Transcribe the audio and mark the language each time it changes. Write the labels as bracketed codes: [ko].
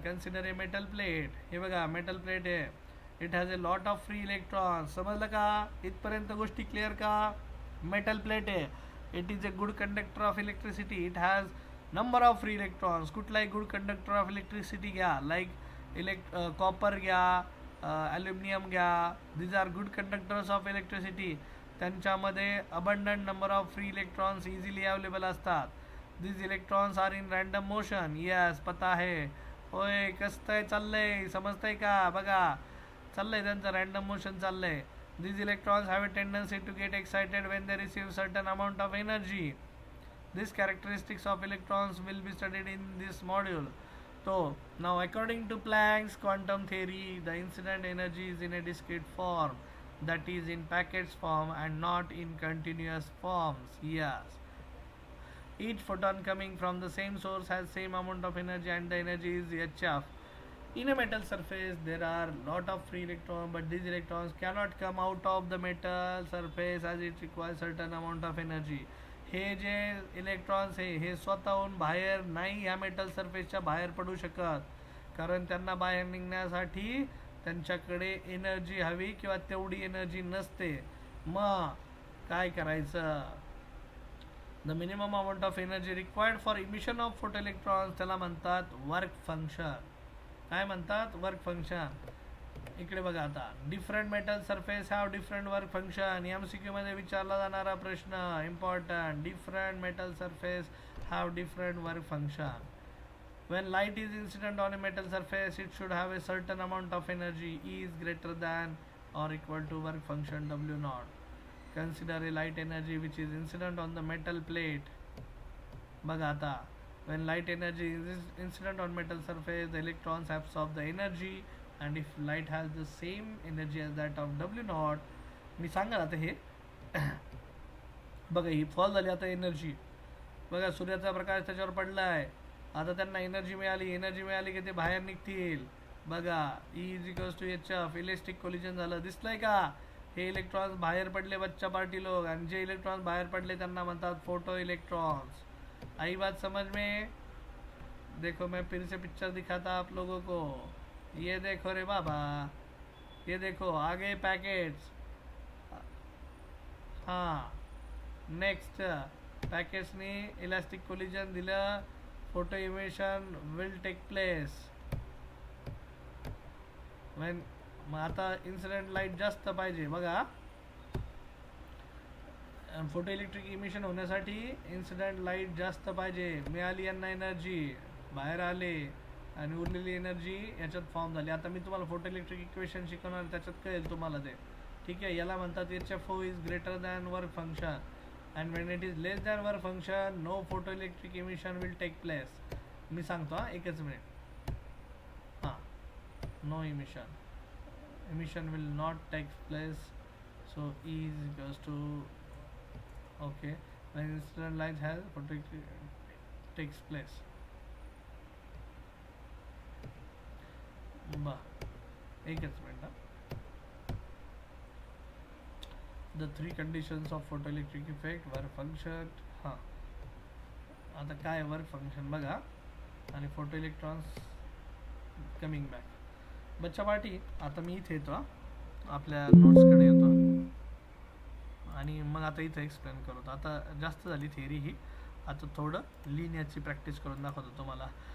[en] Consider a metal plate. [mr] हे बघा, metal plate आहे. [en] It has a lot of free electrons. [mr] समजलं का? इथपर्यंत गोष्टी क्लिअर का? मेटल प्लेट आहे. [en] It is a good conductor of electricity. It has number of free electrons. कुठलाही good conductor of electricity घ्या, like copper घ्या, aluminium घ्या. These are good conductors of electricity. [mr] त्यांच्यामध्ये abundant number of free electrons easily available असतात. [en] These electrons are in random motion. [mr] Yes, पता आहे. होय, कसं चाललंय? समजतंय का? बघा, चाललंय त्यांचं रँडम मोशन चाललंय. [en] These electrons have a tendency to get excited when they receive certain amount of energy. These characteristics of electrons will be studied in this module. So, now according to Planck's quantum theory, the incident energy is in a discrete form, that is in packets form and not in continuous forms. Yes. Each photon coming from the same source has same amount of energy, and the energy is hf. In a metal surface, there are lot of free electrons, but these electrons cannot come out of the metal surface as it requires certain amount of energy. [mr] हे जे electrons आहे हे स्वतःहून बाहेर नाही या metal सरफेसच्या बाहेर पडू शकत, कारण त्यांना बाहेर निघण्यासाठी त्यांच्याकडे एनर्जी हवी किंवा तेवढी एनर्जी नसते. मग काय करायचं? [en] the minimum amount of energy required for emission of photo electrons [mr] त्याला म्हणतात वर्क फंक्शन. काय म्हणतात? [en] Work function. [mr] इकडे बघा, आता [en] Different metal surface have different work function. [mr] MCQ मध्ये विचारला जाणारा प्रश्न important. [en] Different metal surface have different work function. When light is incident on a metal surface, it should have a certain amount of energy. E is greater than or equal to work function W0. Consider a light energy which is incident on the metal plate. [mr] बघा आता, [en] when light energy is incident on metal surface, the electrons absorb the energy, and if light has the same energy as that of W0, [mr] मी सांगा आता हे बघा, ही fall झाली आता energy. बघा, सूर्याचा प्रकाश त्याच्यावर पडलाय. आता त्यांना एनर्जी मिळाली की ते बाहेर निघतील. [en] बघा E is equals to HF, electric collision [mr] झालं, दिसलंय का? हे इलेक्ट्रॉन्स बाहेर पडले बच्चा पार्टी लोग, आणि जे इलेक्ट्रॉन्स बाहेर पडले त्यांना म्हणतात फोटो इलेक्ट्रॉन्स. [hi] आई बात समझ में? देखो मैं फिर से पिक्चर दिखाता आप लोगों को, ये देखो रे बाबा, ये देखो आगे पैकेट्स. [en] हाँ, नेक्स्ट [mr] पॅकेट्सनी इलास्टिक कोलिजन दिलं, [en] Photo emission will take place when. [mr] मग आता इन्सिडेंट लाईट जास्त पाहिजे बघा, फोटो इलेक्ट्रिक इमिशन होण्यासाठी इन्सिडेंट लाईट जास्त पाहिजे. मिळाली यांना एनर्जी, बाहेर आले, आणि उरलेली एनर्जी याच्यात फॉर्म झाली. आता मी तुम्हाला फोटो इलेक्ट्रिक इक्वेशन शिकवणार, त्याच्यात कळेल तुम्हाला ते. ठीक आहे, याला म्हणतात [en] HFO is greater than work function, and when it is less than work function no photo electric emission will take place. [mr] मी सांगतो हां, एकच मिनिट. [en] हां, no emission will not take place, so E is equals to, okay, when incident light has photo takes place. [mr] बा एकच minute. [en] the 3 conditions of photoelectric effect, work function. [mr] हां, आता काय work function बघा, आणि फोटो इलेक्ट्रॉन्स कमिंग बॅक. बच्चा party, आता मी इथे येतो, आपल्या नोट्सकडे येतो, आणि मग आता इथं एक्सप्लेन करतो. आता जास्त झाली थिअरी ही, आता थोडं लिहिण्याची प्रॅक्टिस करून दाखवतो तुम्हाला.